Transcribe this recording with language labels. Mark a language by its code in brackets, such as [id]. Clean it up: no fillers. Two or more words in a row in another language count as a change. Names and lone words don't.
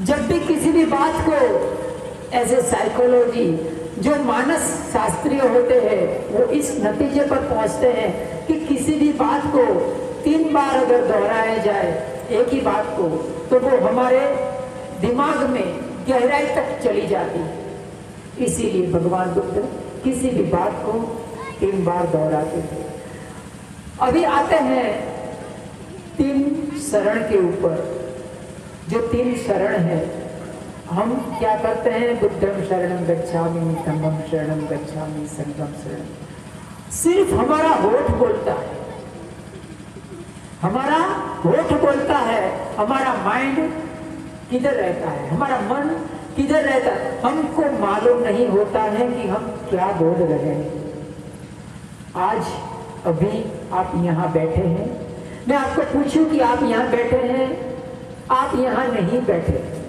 [hi] जब भी किसी भी बात को ऐसे साइकोलॉजी, जो मानस शास्त्रीय होते हैं, वो इस नतीजे पर पहुंचते हैं कि किसी भी बात को 3 बार अगर दोहराया जाए, एक ही बात को, तो वो हमारे दिमाग में गहराई तक चली जाती है। इसीलिए भगवान बुद्ध किसी भी बात को 3 बार दोहराते थे। अभी आते हैं 3 शरण के ऊपर। जो 3 शरण है, हम क्या करते हैं? [pi] बुद्धं शरणं गच्छामि, धम्मं शरणं गच्छामि, संघं शरणं। [hi] सिर्फ हमारा होठ बोलता है, हमारा होठ बोलता है, हमारा माइंड किधर रहता है, हमारा मन किधर रहता है, हमको मालूम नहीं होता है कि हम क्या बोल रहे हैं। आज अभी आप यहाँ बैठे हैं, मैं आपको पूछूं कि आप यहाँ बैठे हैं, आप यहाँ नहीं बैठे।